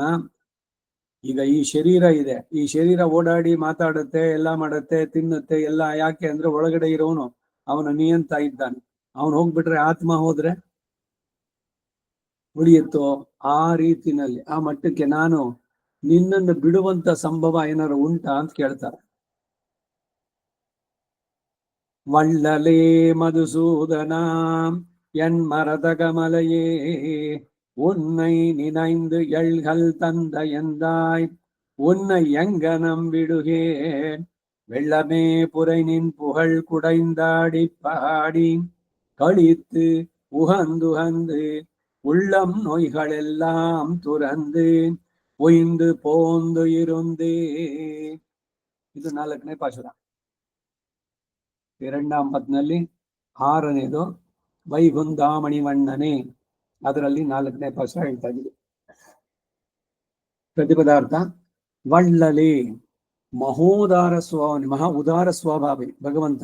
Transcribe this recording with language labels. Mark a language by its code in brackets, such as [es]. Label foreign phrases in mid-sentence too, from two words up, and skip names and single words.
[kn] ಈಗ ಈ ಶರೀರ ಇದೆ, ಈ ಶರೀರ ಓಡಾಡಿ ಮಾತಾಡುತ್ತೆ, ಎಲ್ಲ ಮಾಡುತ್ತೆ, ತಿನ್ನುತ್ತೆ, ಎಲ್ಲ ಯಾಕೆ ಅಂದ್ರೆ ಒಳಗಡೆ ಇರೋನು ಅವನ ನಿಯಂತ ಇದ್ದಾನೆ. ಅವನು ಹೋಗ್ಬಿಟ್ರೆ ಆತ್ಮ ಹೋದ್ರೆ ಉಳಿಯುತ್ತೋ? ಆ ರೀತಿನಲ್ಲಿ ಆ ಮಟ್ಟಕ್ಕೆ ನಾನು ನಿನ್ನನ್ನು ಬಿಡುವಂತ ಸಂಭವ ಏನಾರು ಉಂಟಾ ಅಂತ ಕೇಳ್ತಾರೆ. [ta] வள்ளலே மதுசூதனா என் மரதகமலையே உன்னை நினைந்து எள்கள் தந்த எந்தாய் உன்னை எங்கனம் விடுகேன் வெள்ளமே புரை நின் புகழ் குடைந்தாடி பாடி கழித்து உகந்துகந்து உள்ளம் நோய்களெல்லாம் துறந்து ஒய்ந்து போந்து இருந்தே. [kn] ಇದು 4ನೇ ಪಾಶುರ. ಎರಡನೇ ಪದ್ನಲ್ಲಿ 6ನೇದು ವೈಗುಂಧಾಮಣಿವಣ್ಣನೆ, ಅದರಲ್ಲಿ 4ನೇ ಪಾಶುರ ಹೇಳ್ತಾ ಇದ್ದೀವಿ. ಪ್ರತಿಪದಾರ್ಥ ವಳ್ಳಲೆ, ಮಹೋದಾರ ಮಹಾ ಉದಾರ ಸ್ವಭಾವಿ ಭಗವಂತ.